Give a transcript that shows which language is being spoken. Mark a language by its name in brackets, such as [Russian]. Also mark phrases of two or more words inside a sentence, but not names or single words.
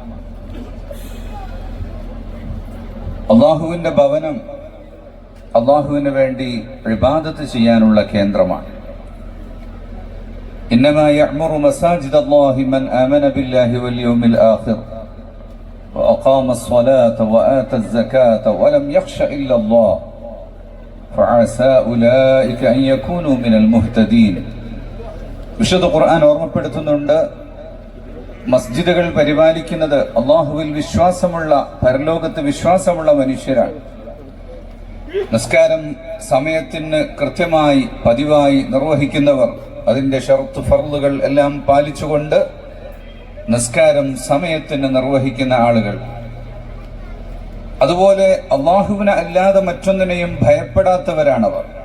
[Malayalam] അല്ലാഹുവിന്റെ ഭവനം അല്ലാഹുവിന് വേണ്ടി ഇബാദത്ത് ചെയ്യാനുള്ള കേന്ദ്രമാണ്. [Arabic] إنما يعمر مساجد الله من آمن بالله واليوم الآخر وأقام الصلاة وآتى الزكاة ولم يخش إلا الله فعسى أولئك أن يكونوا من المهتدين. [Malayalam] വിശുദ്ധ ഖുർആൻ ഓർമ്മപ്പെടുത്തുന്നുണ്ട്, മസ്ജിദുകൾ പരിപാലിക്കുന്നത് അല്ലാഹുവിൽ വിശ്വാസമുള്ള, പരലോകത്ത് വിശ്വാസമുള്ള മനുഷ്യരാണ്. നിസ്കാരം സമയത്തിന് കൃത്യമായി പതിവായി നിർവഹിക്കുന്നവർ, അതിന്റെ ഷർത്ത് ഫർളുകൾ എല്ലാം പാലിച്ചുകൊണ്ട് നിസ്കാരം സമയത്തിന് നിർവഹിക്കുന്ന ആളുകൾ, അതുപോലെ അല്ലാഹുവിനെ അല്ലാതെ മറ്റൊന്നിനെയും ഭയപ്പെടാത്തവരാണവർ.